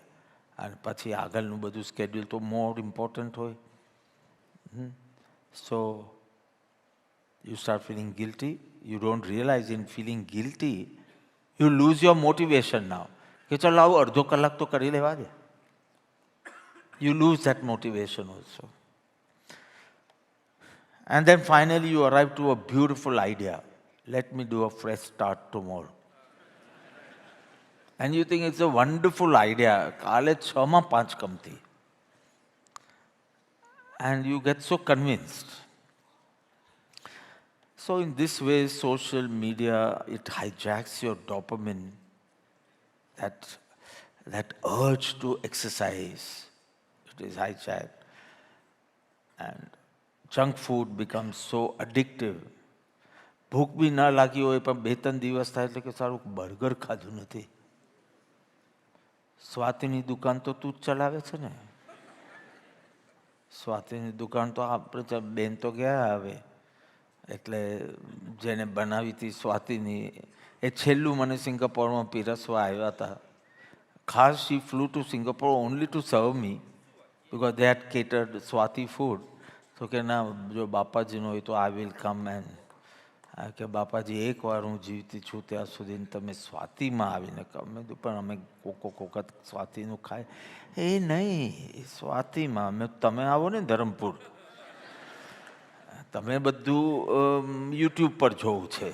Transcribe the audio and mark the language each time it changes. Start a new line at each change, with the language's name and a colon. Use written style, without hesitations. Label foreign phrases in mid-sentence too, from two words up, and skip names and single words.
Gujarati: અને પછી આગળનું બધું સ્કેડ્યુલ તો
English: more important
Gujarati: હોય.
English: So you start feeling guilty. You don't realize in feeling guilty, you lose your motivation now.
Gujarati: કે ચલો આવું અડધો કલાક તો કરી લેવા દે.
English: You lose that motivation also. And then finally you arrive to a beautiful idea. Let me do a fresh start tomorrow. And you think it's a wonderful idea.
Gujarati: કાલે 6માં 5 કમતી.
English: And you get so convinced. So in this way, social media, it hijacks your dopamine, that urge to exercise. It is hijacked. And junk food becomes so addictive.
Gujarati: ભૂખ બી ન લાગી હોય પણ 2-3 દિવસ થાય એટલે કે સારું બર્ગર ખાધું નથી. સ્વાતિની દુકાન તો તું જ ચલાવે છે ને? સ્વાતિની દુકાન તો આપણે બેન તો ગયા હવે, એટલે જેને બનાવી હતી સ્વાતિની એ છેલ્લું મને સિંગાપોરમાં પીરસવા આવ્યા હતા.
English: ખાસ she flew to Singapore only to serve me because they had catered Swati food.
Gujarati: તો કે ના, જો બાપાજીનો હોય તો
English: I will come.
Gujarati: એન્ડ કે બાપાજી એકવાર હું જીવતી છું ત્યાં સુધી તમે સ્વાતિમાં આવીને મેં કીધું પણ અમે કોક સ્વાતિનું ખાય. એ નહીં, સ્વાતિમાં મેં તમે આવો ને ધરમપુર, તમે બધું યુટ્યુબ પર જોવું છે.